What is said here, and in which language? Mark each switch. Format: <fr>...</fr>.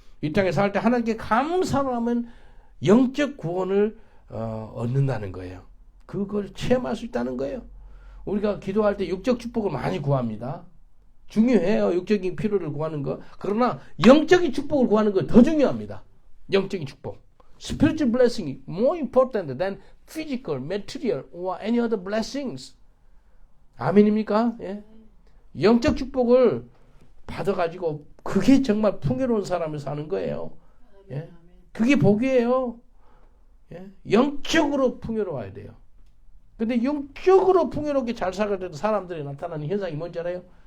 <ko>이 땅에 살 때 하나님께 감사로 하면 영적 구원을 얻는다는 거예요. 그걸 체험할 수 있다는 거예요. 우리가 기도할 때 육적 축복을 많이 구합니다. 중요해요. 육적인 필요를 구하는 거. 그러나 영적인 축복을 구하는 거 더 중요합니다. 영적인 축복.</ko> <en>Spiritual blessing is more important than physical, material or any other blessings.</en> <ko>아멘입니까? 예? 영적 축복을 받아가지고 그게 정말 풍요로운 사람을 사는 거예요. 예? 그게 복이에요. 예? 영적으로 풍요로워야 돼요. 근데 영적으로 풍요롭게 잘 살게 되는 사람들이 나타나는 현상이 뭔지 알아요?</ko>